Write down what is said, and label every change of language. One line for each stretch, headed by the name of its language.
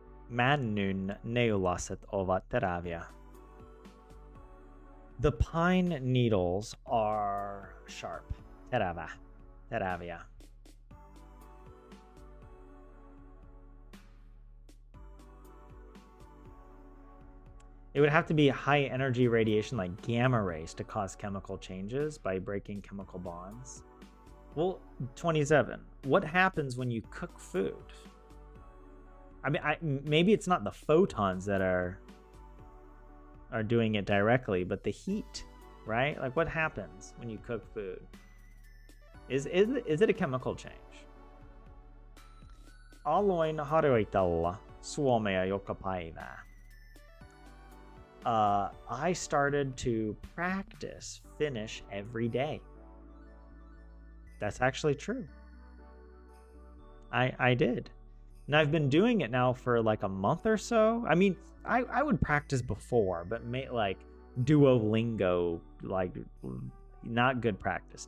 Finnish: Männyn neulaset ovat teräviä.
English: The pine needles are sharp.
Finnish: Terävä. Teräviä.
English: It would have to be high energy radiation like gamma rays to cause chemical changes by breaking chemical bonds. Well, 27. What happens when you cook food? I mean, maybe it's not the photons that are doing it directly, but the heat, right? Like what happens when you cook food? Is it a chemical change?
Finnish: Aloin harjoitella suomea joka päivä.
English: I started to practice Finnish every day. That's actually true. I did. And I've been doing it now for like a month or so. I mean, I would practice before, but like Duolingo, like not good practice.